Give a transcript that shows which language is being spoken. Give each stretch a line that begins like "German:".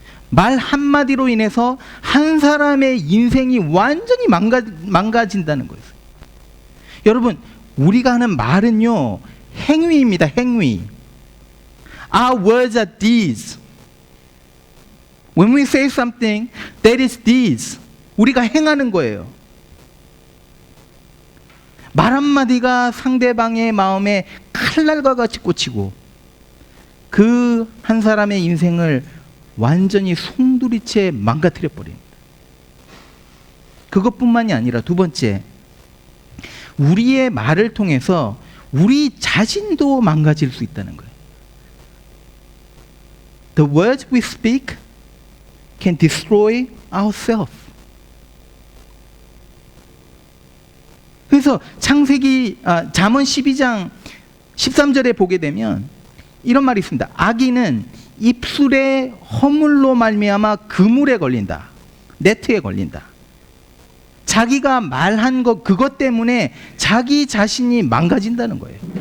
Korean: 말 한마디로 인해서 한 사람의 인생이 완전히 망가진다는 거예요. 여러분, 우리가 하는 말은요, 행위입니다, 행위.
English: Our words are deeds. When we say something, that is deeds.
Korean: 우리가 행하는 거예요. 말 한마디가 상대방의 마음에 칼날과 같이 꽂히고 그 한 사람의 인생을 완전히 송두리째 망가뜨려 버립니다. 그것뿐만이 아니라 두 번째, 우리의 말을 통해서 우리 자신도 망가질 수 있다는 거예요.
English: The words we speak can destroy ourselves.
Korean: 그래서 잠언 12장 13절에 보게 되면 이런 말이 있습니다. 악인은 입술의 허물로 말미암아 그물에 걸린다. 네트에 걸린다. 자기가 말한 것, 그것 때문에 자기 자신이 망가진다는 거예요.